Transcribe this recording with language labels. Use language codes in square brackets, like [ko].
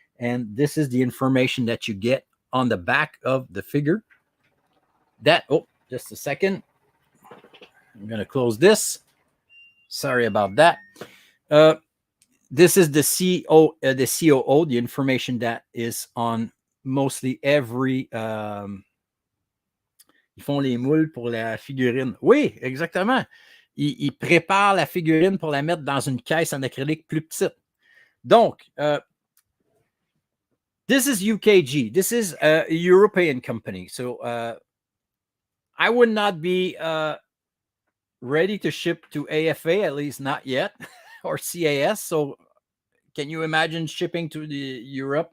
[en] And this is the information that you get on the back of the figure. Just a second. I'm going to close this. Sorry about that. This is the COO, the information that is on mostly every... [fr] ils font les moules pour la figurine. Oui, exactement. Ils préparent la figurine pour la mettre dans une caisse en acrylique plus petite. [en] Donc, this is UKG. This is a European company. So I would not be ready to ship to AFA, at least not yet, or CAS. So can you imagine shipping to Europe?